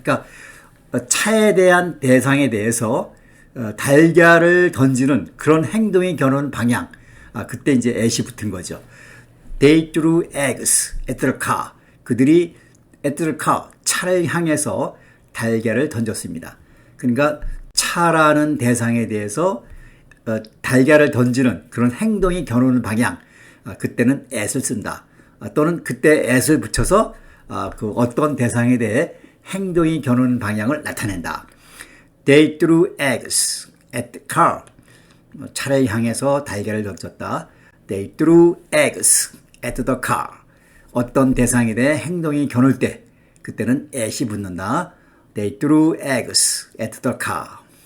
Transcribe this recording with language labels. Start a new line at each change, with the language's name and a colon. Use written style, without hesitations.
Korean: 그러니까 차에 대한 대상에 대해서 달걀을 던지는 그런 행동이 겨누는 방향. 그때 이제 at이 붙은 거죠.
English: They threw eggs at the car.
Korean: 그들이
English: at the car,
Korean: 차를 향해서 달걀을 던졌습니다. 그러니까 차라는 대상에 대해서 달걀을 던지는 그런 행동이 겨누는 방향. 그때는 at을 쓴다. 또는 그때 at을 붙여서 어떤 대상에 대해 행동이 겨누는 방향을 나타낸다.
English: They threw eggs at the car.
Korean: 차를 향해서 달걀을 던졌다.
English: They threw eggs at the car.
Korean: 어떤 대상에 대해 행동이 겨눌 때 그때는 at이 붙는다.
English: They threw eggs at the car.